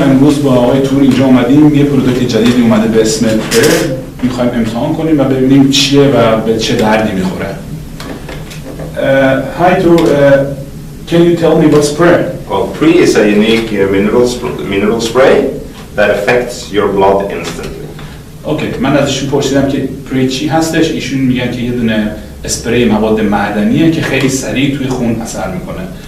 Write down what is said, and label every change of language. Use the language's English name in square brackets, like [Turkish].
[Persian] امروز با آقای تور اینجا اومدیم یه پروداکت جدیدی اومده به اسم پر. میخوایم امتحان کنیم و ببینیم چیه و به چه دردی میخوره. [English] Hi Tour, can you tell me what's Pre? Well, Pre is a unique mineral spray that affects your blood instantly. [Persian] اوکی، من ازشون پرسیدم که پری چی هستش. ایشون میگن که یه دونه اسپری مواد معدنیه که خیلی سریع توی خون اثر میکنه.